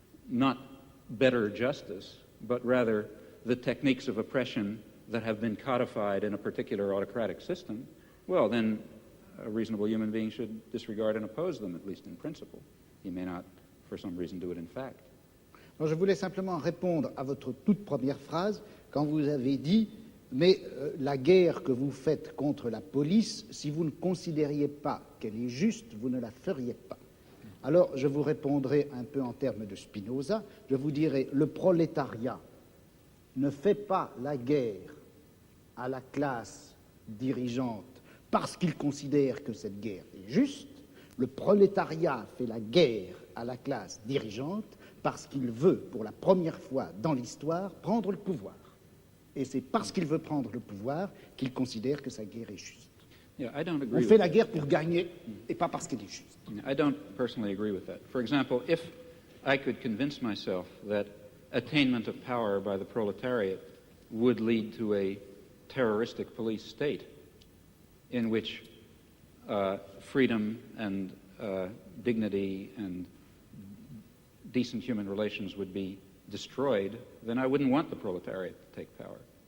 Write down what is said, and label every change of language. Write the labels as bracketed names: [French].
[English] not better justice, but rather the techniques of oppression that have been codified in a particular autocratic system, well, then a reasonable human being should disregard and oppose them, at least in principle. He may not, for some reason, do it in fact. [French] Alors, je voulais simplement répondre à votre toute première phrase quand vous avez dit « Mais la guerre que vous faites contre la police, si vous ne considériez pas qu'elle est juste, vous ne la feriez pas. » Alors, je vous répondrai un peu en termes de Spinoza. Je vous dirai « Le prolétariat ne fait pas la guerre à la classe dirigeante parce qu'il considère que cette guerre est juste. Le prolétariat fait la guerre à la classe dirigeante parce qu'il veut, pour la première fois dans l'histoire, prendre le pouvoir. Et c'est parce qu'il veut prendre le pouvoir qu'il considère que sa guerre est juste. [English] Yeah, I don't agree [French] On fait la guerre pour gagner et pas parce qu'elle est juste. [English] I don't personally agree with that. For example, if I could convince myself that attainment of power by the proletariat would lead to a terroristic police state in which freedom and dignity and decent human relations would be destroyed, then I wouldn't want the proletariat to take power.